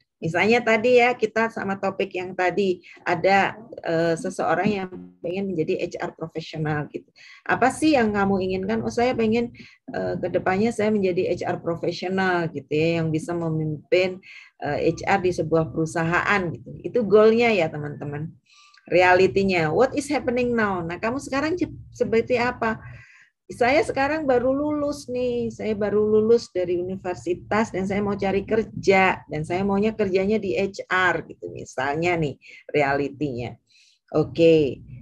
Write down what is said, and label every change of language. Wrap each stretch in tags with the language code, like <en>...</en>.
<id>Misalnya tadi ya, kita sama topik yang tadi, ada seseorang yang pengen menjadi HR profesional gitu. Apa sih yang kamu inginkan? Oh, saya pengen kedepannya saya menjadi HR profesional gitu ya, yang bisa memimpin HR di sebuah perusahaan gitu. Itu goalnya ya teman-teman.</id> <en>Realitinya, what is happening now?</en> <id>Nah, kamu sekarang seperti apa? Saya sekarang baru lulus nih, saya baru lulus dari universitas dan saya mau cari kerja dan saya maunya kerjanya di HR gitu misalnya nih realitinya. Oke.</id>